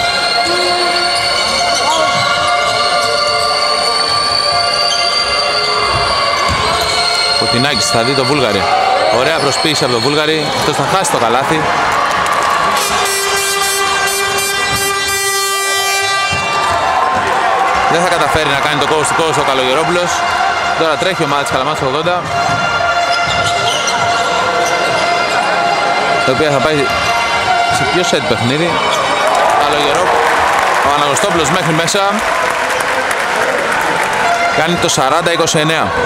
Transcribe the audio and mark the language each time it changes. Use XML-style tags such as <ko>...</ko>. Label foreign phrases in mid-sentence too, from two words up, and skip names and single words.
<el>Φωτεινάκης θα δει το Βούλγαρη. Ωραία προσποίηση από το Βούλγαρη. Αυτός θα χάσει το καλάθι. Δεν θα καταφέρει να κάνει το</el> <en>coast to coast</en> <el>ο Καλογερόπουλος. Τώρα τρέχει η ομάδα της Καλαμάτας 80, η οποία θα πάει σε πιο set παιχνίδι. Ο Αναγνωστόπουλος μέχρι μέσα. Κάνει το 40-29.</el>